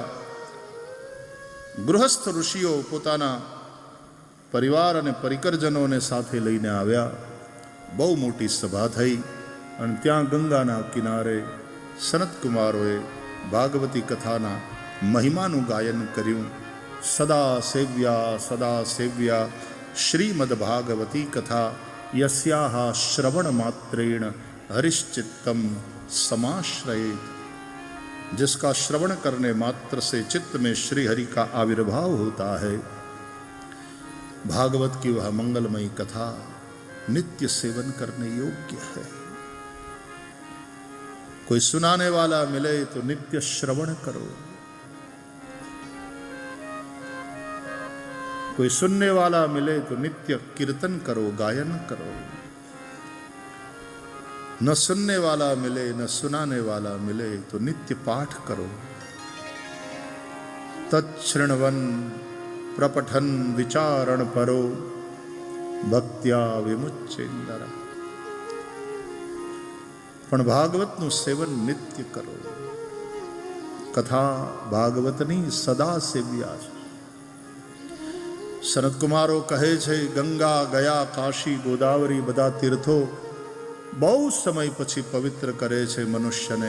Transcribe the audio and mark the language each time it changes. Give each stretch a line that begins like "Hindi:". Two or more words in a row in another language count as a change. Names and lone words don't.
Gujarati: ગૃહસ્થ ઋષિઓ પોતાના પરિવાર અને પરિકરજનોને સાથે લઈને આવ્યા. બહુ મોટી સભા થઈ અને ત્યાં ગંગાના કિનારે સનતકુમારોએ ભાગવતી કથાના મહિમાનું ગાયન કર્યું.
Sanskrit: સદા સેવ્યા શ્રીમદ ભાગવતી कथा यस्याः श्रवण मात्रेण हरिश्चित्तम समाश्रयेत.
Hindi: जिसका श्रवण करने मात्र से चित्त में श्री हरि का आविर्भाव होता है. भागवत की वह मंगलमयी कथा नित्य सेवन करने योग्य है. कोई सुनाने वाला मिले तो नित्य श्रवण करो, कोई सुनने वाला मिले तो नित्य कीर्तन करो, गायन करो. न सुनने वाला मिले न सुनाने वाला मिले तो नित्य पाठ करो.
Sanskrit: तच्छृण्वन् प्रपठन विचारण परो भक्त्या विमुच्चेन्दरा.
Gujarati: પણ ભાગવતનું સેવન નિત્ય કરો. કથા ભાગવતની સદા સેવ્યા છે. સનતકુમારો કહે છે ગંગા ગયા કાશી ગોદાવરી બધા તીર્થો બહુ સમય પછી પવિત્ર કરે છે મનુષ્યને.